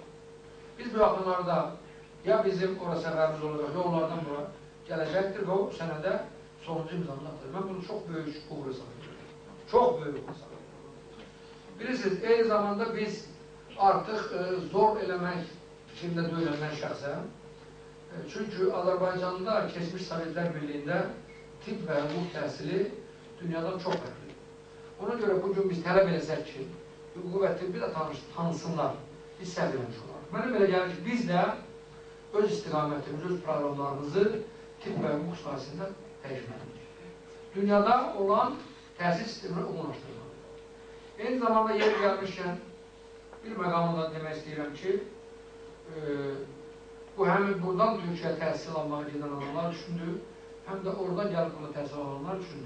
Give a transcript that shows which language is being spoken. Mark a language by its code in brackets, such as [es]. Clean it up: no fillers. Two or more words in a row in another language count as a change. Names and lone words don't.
[az] Biz bu yaxınlarda ya bizim ora səfərimiz olacaq, ya onlardan bura gələcəkdir və o sənədə sonuncu imzanı atılır. Mən bunu çox böyük uğur hesab edirəm. Çox böyük uğur hesab edirəm. Bilirsiniz, eyni zamanda biz artıq zor eləmək fikrində deyiləm mən şəxsən. [tr] Çünkü Azerbaycan'da geçmiş Sovyetler Birliği'nde tıp ve hukuk təhsili dünyadan çok farklı. Ona göre bugün [az] biz tələb eləsək ki, [tr] hukuk ve tıbbı [az] da tanısınlar, biz səviləmiş olarıq. Mənə belə gəlir ki, biz də öz istiqamətimiz, öz proqramlarımızı tıbb və hukuk sahəsində dəyişməliyik. Dünyada olan təhsil sistemini uyğunlaşdırmalıyıq. Eyni zamanda yer gəlmişkən bir məqamında demək istəyirəm ki, bu həmin buradan Türkiyə təhsil almağa gedən adamlar üçündür, həm də oradan gəlib burada təhsil alanlar üçündür.